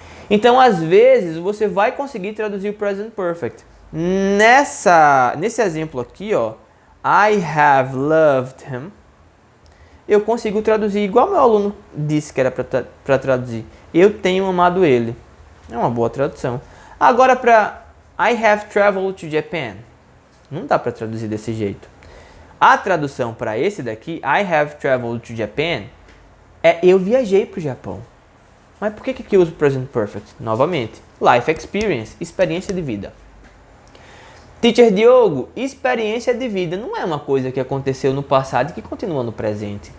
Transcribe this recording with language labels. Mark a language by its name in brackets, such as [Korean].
[Portuguese] Então, às vezes, você vai conseguir traduzir o Present Perfect. Nesse exemplo aqui, ó, [English] I have loved him. [Portuguese] Eu consigo traduzir igual meu aluno disse que era para traduzir. Eu tenho amado ele. É uma boa tradução. Agora para [English] I have traveled to Japan. [Portuguese] Não dá para traduzir desse jeito. A tradução para esse daqui, [English] I have traveled to Japan, [Portuguese] é eu viajei para o Japão. Mas por que eu uso Present Perfect? Novamente, Life Experience, experiência de vida. Teacher Diogo, experiência de vida não é uma coisa que aconteceu no passado e que continua no presente.